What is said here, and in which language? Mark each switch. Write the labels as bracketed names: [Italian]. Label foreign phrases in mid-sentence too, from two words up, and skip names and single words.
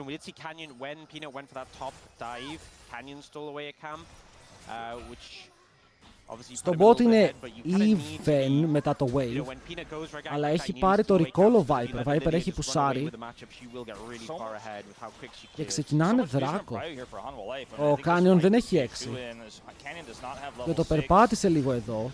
[English] We did see Canyon, when Peanut went for that top dive, Canyon stole away a camp, which... [Greek] Στο bot είναι even μετά το wave, αλλά έχει πάρει το recall ο Viper. Ο Viper έχει πουσάρει και ξεκινάνε δράκο. Ο Canyon δεν έχει 6 και το περπάτησε λίγο εδώ.